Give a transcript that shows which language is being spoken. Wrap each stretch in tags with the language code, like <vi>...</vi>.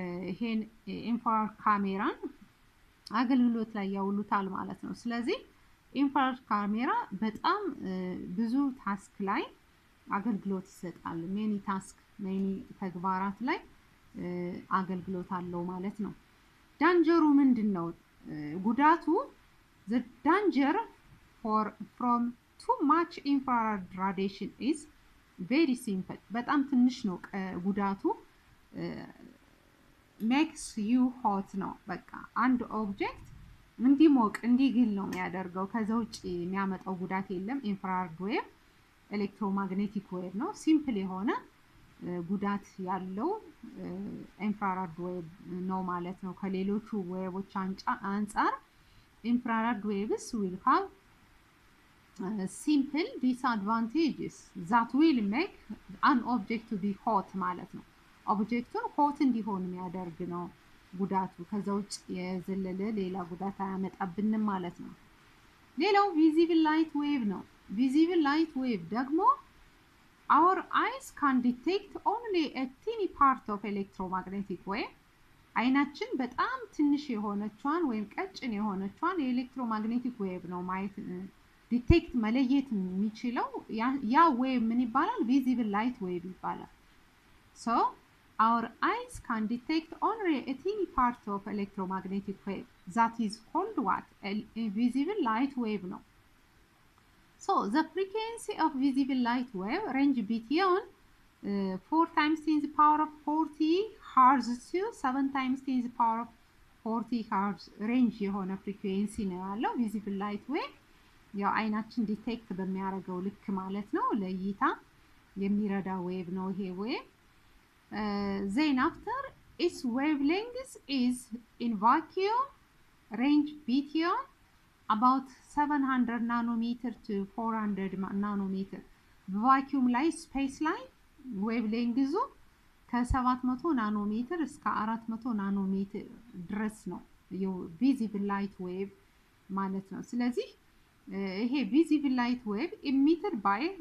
<am>ይሄን ኢንፍራሬድ ካሜራን አገልግሎት ላይ ያውሉታል ማለት ነው። ስለዚህ ኢንፍራሬድ ካሜራ በጣም ብዙ ታስክ ላይ አገልግሎት ይሰጣል። ሜኒ ታስክ ሜኒ ተግባራት ላይ አገልግሎት አለው ማለት ነው። ዳንጀሩ ምንድነው? ጉዳቱ</am> <en>the danger from too much infrared radiation is very simple.</en> <am>በጣም ትንሽ ነው ጉዳቱ።</am> <en>makes you hot</en> <am>ነው። በቃ አንድ ኦብጀክት እንዲሞቅ እንዲግል ነው የሚያደርገው። ከዛ ውጪ የሚያመጣው ጉዳት የለም። ኢንፍራሬድ ዌቭ ኤሌክትሮማግኔቲክ ዌቭ ነው። ሲምፕል የሆነ ጉዳት ያለው ኢንፍራሬድ ዌቭ ነው ማለት ነው። ከሌሎቹ ዌቮች አንፃር</am> <en>infrared waves will have simple disadvantages that will make an object to be hot</en> <am>ማለት ነው። ኦብጀክቱን ሆት እንዲሆን የሚያደርግ ነው ጉዳቱ። ከዛ ውጭ የዘለለ ሌላ ጉዳት አያመጣብንም ማለት ነው። ሌላው ቪዚብል ላይት ዌቭ ነው። ቪዚብል ላይት ዌቭ ደግሞ</am> <en>our eyes can detect only a teeny part of electromagnetic wave.</en> <am>አይናችን በጣም ትንሽ የሆነቿን ወይም ቀጭን የሆነቿን የኤሌክትሮማግኔቲክ ዌቭ ነው ማየት ዲቴክት መለየት የሚችለው። ያ ዌቭ ምን ይባላል? ቪዚብል ላይት ዌቭ ይባላል።</am> <en>so our eyes can detect only a teeny part of electromagnetic wave that is called what? A visible light wave ነው። so the frequency of visible light wave range between 4 times 10 to the power of 40 hertz to 7 times 10 to the power of 40 hertz</en> <am>range የሆነ ፍሪኩዌንሲ ነው ያለው ቪዚብል ላይት ዌቭ። ያው አይናችን ዲቴክት በሚያደርገው ልክ ማለት ነው ለእይታ የሚረዳ ዌቭ ነው ይሄ ዌቭ።</am> <en>then after its wavelength is in vacuum range between about 700 nanometer to 400 nanometer.</en> <am>በቫኪዩም ላይ ስፔስ ላይ ዌቭ ሌንግዙ ከ700 ናኖሜትር እስከ 400 ናኖሜትር ድረስ ነው ቪዚብል ላይት ዌቭ ማለት ነው። ስለዚህ ይሄ ቪዚብል ላይት ዌቭ</am> <en>emitted by</en>